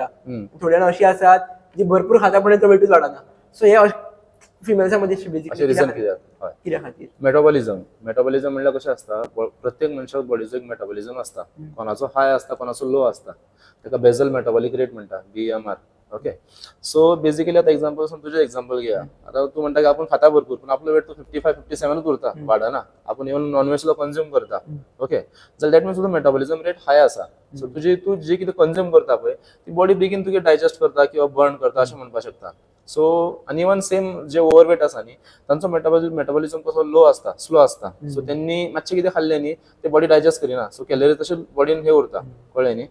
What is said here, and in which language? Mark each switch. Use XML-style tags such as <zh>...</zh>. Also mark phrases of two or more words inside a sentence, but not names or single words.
<kok>थोडे जाण अशी आसात जी भरपूर खाता पण तो वेटूच वाडना. सो हे फिमेल्सां मदीं बेसिकली रिझन कित्याक खातीर मेटाबॉलिझम म्हणल्यार कशें आसता प्रत्येक मनशाक बॉडीचो एक मेटाबॉलिझम आसता. कोणाचो हाय आसता, कोणाचो लो आसता. ताका</kok> <en>basal metabolic rate</en> <kok>म्हणटा BMR.</kok> <en>okay, so basically</en> <kok>आता एक्झाम्पल तुझे एक्झाम्पल घेया. आता तू म्हणता की आपण खाता भरपूर पण आपलं वेट तो 55-57 उरता, वाढना. आपण इव्हन नॉनव्हेज सुद्धा कंझ्युम करता. ओके, जाल्यार</kok> <en>that means</en> <kok>तुझं</kok> <en>metabolism rate</en> <kok>हाय आसा. सो तू जी कितें कंझ्युम करता पळय ती बॉडी बेगीन तुगे डायजेस्ट करता किंवा बर्न करता अशें म्हणपाक शकता. सो आनी</kok> <en>even same</en> <kok>जे ओव्हरवेट आसा न्ही तांचो मेटाबॉलिझम कसो लो आसता, स्लो आसता. सो त्यांनी मातशें कितें खाल्लें न्ही ते बॉडी डायजेस्ट करिना. सो कॅलरी तशें बॉडीन हे उरता, कळ्ळें न्ही.</kok>